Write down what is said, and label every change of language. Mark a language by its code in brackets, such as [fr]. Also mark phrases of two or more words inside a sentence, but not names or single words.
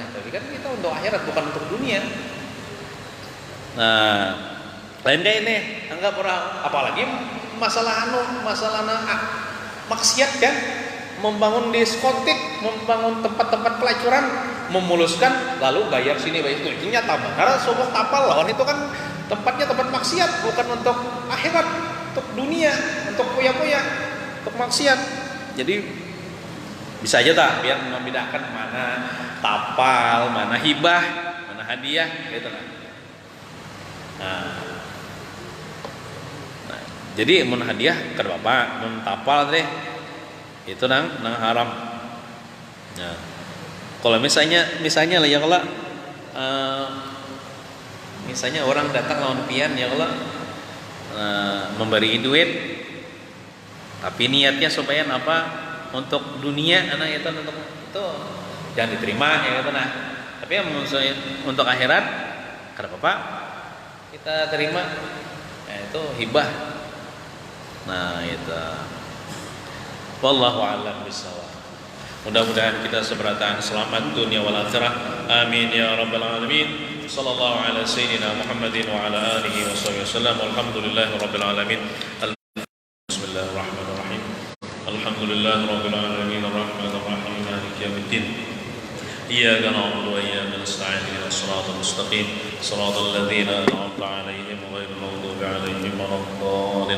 [id] Tapi kan kita untuk akhirat bukan untuk dunia. Nah, lain kayak ini, anggap orang apalagi masalah maksiat kan, membangun diskotik, membangun tempat-tempat pelacuran, memuluskan lalu bayar sini bayar itu nyata benar sogok tapal lawan itu kan tempatnya tempat maksiat bukan untuk akhirat, untuk dunia, untuk poya-poya, untuk maksiat. Jadi bisa aja tak biar membedakan mana tapal, mana hibah, mana hadiah gitu kan. [bjn] Nah, jadi mun hadiah ke bapak, mun tapal deh itu nang haram. Nah, kalau misalnya lah ya kalau misalnya orang datang lawan pian ya Allah memberi duit tapi niatnya supaya apa untuk dunia anak itu untuk itu jangan diterima ya gitu nah. Tapi yang untuk akhirat kada apa kita terima itu hibah. [id] Nah itu [ar] والله أعلم بالصواب. [id] Mudah-mudahan kita seberatan selamat [ar] الدنيا والآخرة. آمين يا رب العالمين. صلى الله على سيدنا محمد وعلى آله وصحبه وسلم. والحمد لله رب العالمين. بسم الله الرحمن الرحيم. الحمد لله رب العالمين الرحمن الرحيم مالك يوم الدين. إياك نعبد وإياك نستعين اهدنا الصراط المستقيم صراط الذين أنعمت عليهم غير المغضوب عليهم ولا الضالين.